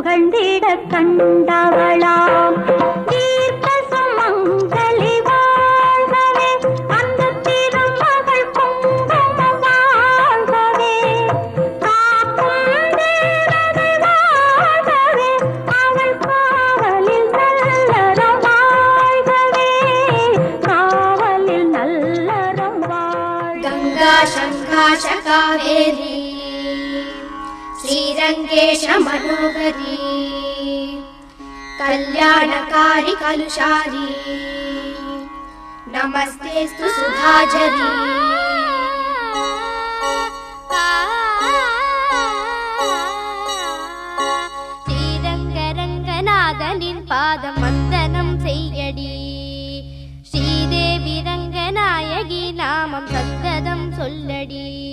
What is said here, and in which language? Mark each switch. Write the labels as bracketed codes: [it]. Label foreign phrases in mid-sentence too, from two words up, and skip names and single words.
[ta] வந்திட கண்டவளாம் தீர்க்க சுமங்கலி வாழ்கவே அந்த திருமகள் குங்குமம் வாழ்கவே காக்கும் தேவதை வாழ்கவே அவள் காவலில் நல்லறம் வாழ்கவே காவலில் நல்லறம் வாழ் [sa] गंगा शङ्काश कावेरी श्रीरङ्गेश मनोहरी कल्याणकारी कलुषारी नमस्तेस्तु सुधाझरी [ta] ஸ்ரீரங்கரங்கநாதனின் பாதம் வந்தனம் செய்யடி ஸ்ரீதேவி ரங்கநாயகி நாமம் சந்ததம் சொல்லடி